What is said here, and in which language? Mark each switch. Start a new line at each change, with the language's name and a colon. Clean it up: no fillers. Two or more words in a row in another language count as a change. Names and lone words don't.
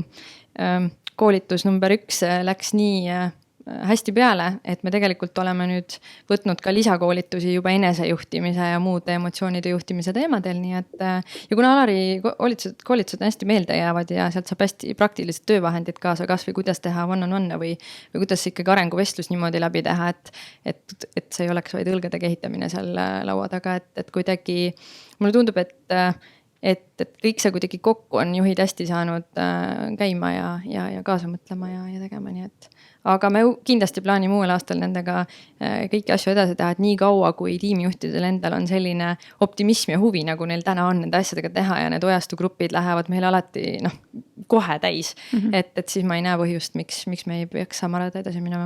Estonian: koolitus number 1 läks nii hästi peale, et me tegelikult oleme nüüd võtnud ka lisakoolitusi juba enesejuhtimise ja muude emotsioonide juhtimise teemadel, nii et ja kuna Alari koolitused on hästi meelde jäävad ja sealt saab hästi praktilised töövahendid kaasa, kas või kuidas teha
English: one-on-one
Estonian: või kuidas ikkagi arenguvestlus niimoodi läbi teha, et see ei oleks vaid õlgade kehitamine seal laua taga, et kuidagi mulle tundub, et kõik see kuidagi kokku on juhid hästi saanud käima ja kaasa mõtlema ja tegema, nii et aga me kindlasti plaanime uuel aastal nendega kõiki asju edasi teha, et nii kaua, kui tiimijuhtidel endal on selline optimism ja huvi, nagu neil täna on nende asjadega teha ja need Ojastu grupid lähevad meil alati kohe täis, et siis ma ei näe põhjust, miks me ei peaks samarada edasi minema.